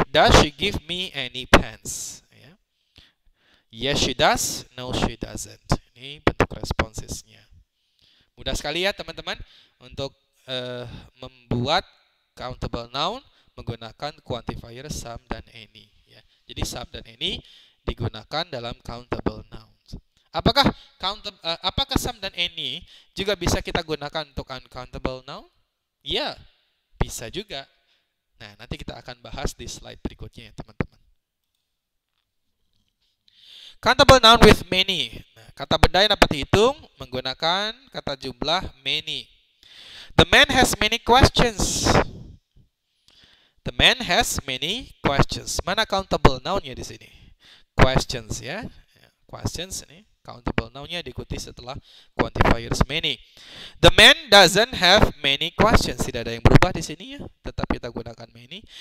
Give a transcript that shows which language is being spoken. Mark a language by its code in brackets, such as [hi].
[en] Does she give me any pens? Ya. Yes, she does. No, she doesn't. [id] Ini bentuk responsesnya. Mudah sekali ya teman-teman untuk membuat countable noun menggunakan quantifier some dan any. Ya. Jadi some dan any digunakan dalam countable nouns. Apakah some dan any juga bisa kita gunakan untuk uncountable noun? Ya, bisa juga. Nah, nanti kita akan bahas di slide berikutnya ya, teman-teman. [en] Countable noun with many. [id] Nah, kata benda yang dapat dihitung menggunakan kata jumlah many. [en] The man has many questions. The man has many questions. [id] Mana countable noun-nya di sini? Questions ya. Questions ini countable noun-nya diikuti setelah quantifiers many. [en] The man doesn't have many questions. [id] Tidak ada yang berubah di sini ya, tetap kita gunakan many.